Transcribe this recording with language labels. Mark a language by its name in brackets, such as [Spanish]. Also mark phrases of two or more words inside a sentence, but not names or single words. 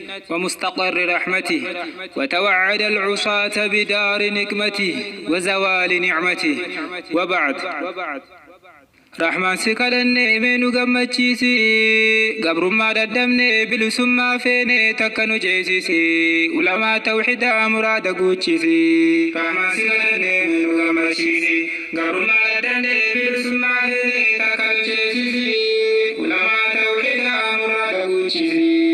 [Arabic] ومستقر رحمته، وتوعد العصاة بدار نقمته وزوال نعمته. وبعد. [Oromo] Rahmaan si kadhanne mee nu gammachiisi, gabrummaa dadhabne bilisummaa feene takka nu ceesisi, ulamaa tawxidaa muraada guuchisi. Rahmaan si kadhanne mee nu gammachiisi, gabrummaa dadhabne bilisummaa feene takka nu ceesisi, ulamaa tawxidaa muraada guuchisi.